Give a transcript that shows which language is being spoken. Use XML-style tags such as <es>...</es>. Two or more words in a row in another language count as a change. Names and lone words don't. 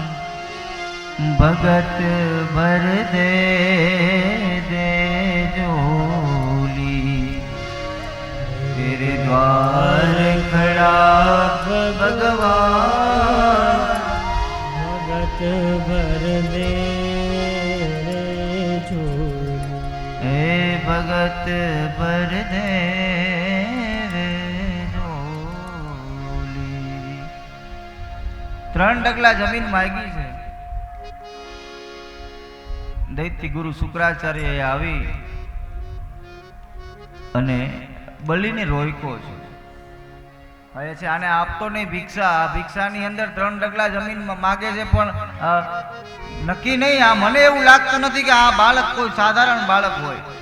<hi>भगत भर दे दे झोली तेरे द्वार खड़ा भगवान। भगत भर दे झोली। हे भगत भर दे झोली।</hi> <gu>3 ડગલા જમીન માગી છે। દૈત્ય ગુરુ શુક્રાચાર્ય આવી અને બલિને રોક્યો છે। હવે છે આને આપતો નહીં ભિક્ષા, આ ભિક્ષાની અંદર 3 ડગલા જમીન માગે છે, પણ નક્કી નહીં, આ મને એવું લાગતું નથી કે આ બાળક કોઈ સાધારણ બાળક હોય।</gu>